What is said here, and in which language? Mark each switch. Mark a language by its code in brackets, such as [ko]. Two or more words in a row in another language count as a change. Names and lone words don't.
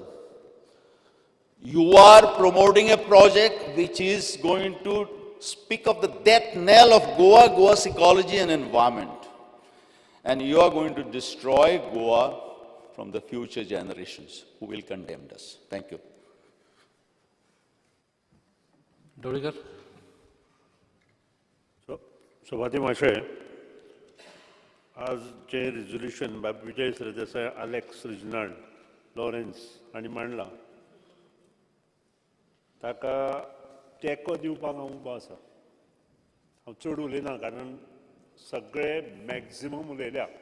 [en] You are promoting a project which is going to speak of the death knell of Goa, Goa's ecology and environment. And you are going to destroy Goa from the future generations who will condemn us. Thank you. [kok] Dodigar. Sabhati Mashay, आज जे रिझोल्युशन बाब विजय सरदेसाय, अलेक्स रिजनाल्ड, लॉरेन्स हांणी मांडला ताका तेंको दिवपाक हांव उबो आसा. हांव चड उलयना कारण सगळे मॅक्झिमम उलयल्या.